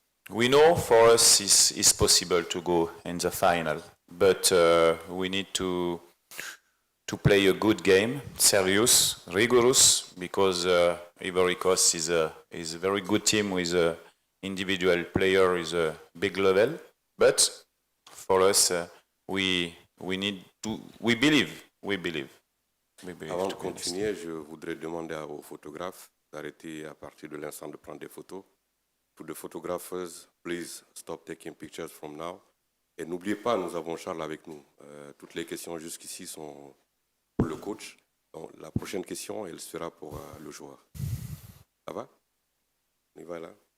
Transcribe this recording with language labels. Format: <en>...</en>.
<en>we know for us it's possible to go in the final, but we need to play a good game, serious, rigorous, because Ivory Coast is a very good team with an individual player is a big level, but for us we believe.</en> <fr>Avant de continuer, je voudrais demander aux photographes d'arrêter à partir de l'instant de prendre des photos.</fr> <en>To the photographers, please stop taking pictures from now.</en> <fr>Et n'oubliez pas, nous avons Charles avec nous. Toutes les questions jusqu'ici sont pour le coach. Donc, la prochaine question, elle sera pour le joueur. Ça va? On y va là.</fr>